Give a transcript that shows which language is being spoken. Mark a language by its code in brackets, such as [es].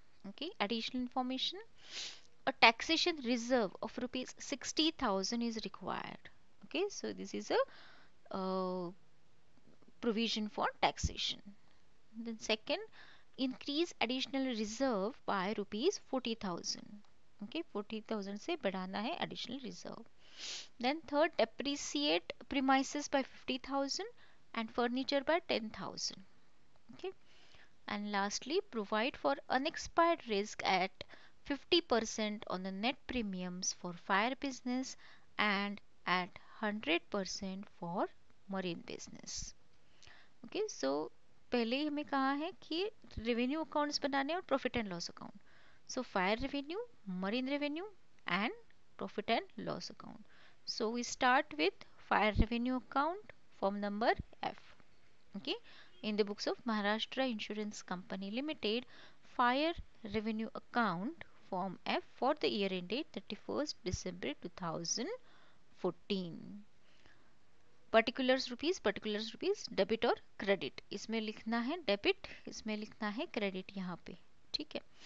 [en] Okay, additional information, a taxation reserve of rupees 60,000 is required. Okay, so this is a provision for taxation. Then second, increase additional reserve by rupees 40,000. [hi] Okay, 40,000 से बढ़ाना है [en] additional reserve. Then third, depreciate premises by 50,000 and furniture by 10,000. Okay, and lastly, provide for unexpired risk at 50% on the net premiums for fire business and at 100% for marine business. [hi] Okay, सो पहले ही हमें कहा है कि revenue accounts बनाने और profit and loss account. [en] So fire revenue, marine revenue and profit and loss account. So we start with fire revenue account, form number F. Okay, in the books of Maharashtra Insurance Company Limited, fire revenue account form F for the year ended 31st December 2014. [hi] Particulars rupees, debit और credit. इसमें लिखना है debit, इसमें लिखना है credit यहाँ पे. ठीक है.